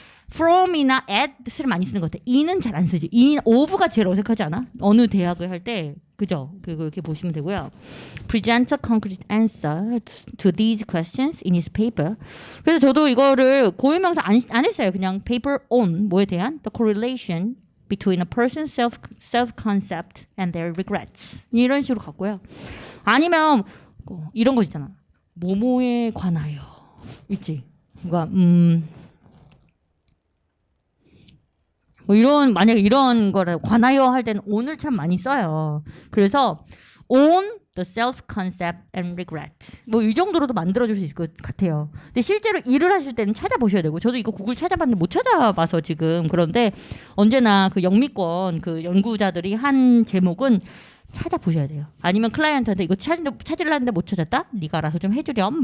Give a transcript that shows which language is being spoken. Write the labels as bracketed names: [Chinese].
[Korean] from이나 at을 많이 쓰는 것 같아. e는 잘 안 쓰지. e, of가 제일 어색하지 않아? 어느 대학을 할 때 그죠? 그거 이렇게 보시면 되고요. [English] Present a concrete answer to these questions in his paper. [Korean] 그래서 저도 이거를 고유명사 안 했어요. [English] 그냥 paper on [Korean] 뭐에 대한 [English] the correlation between a person's self-concept and their regrets. [Korean] 이런 식으로 갔고요. 아니면 이런 거 있잖아. 뭐뭐에 관하여. 있지? 뭔가 뭐 이런 만약에 이런 거를 관하여 할 때는 on을 참 많이 써요. 그래서 [English] on the self-concept and regret. [Korean] 뭐 이 정도로도 만들어줄 수 있을 것 같아요. 근데 실제로 일을 하실 때는 찾아보셔야 되고 저도 이거 구글 찾아봤는데 못 찾아봐서 지금 그런데 언제나 그 영미권 그 연구자들이 한 제목은 찾아보셔야 돼요. 아니면 클라이언트한테 이거 찾으려 했는데 못 찾았다? 네가 알아서 좀 해주렴.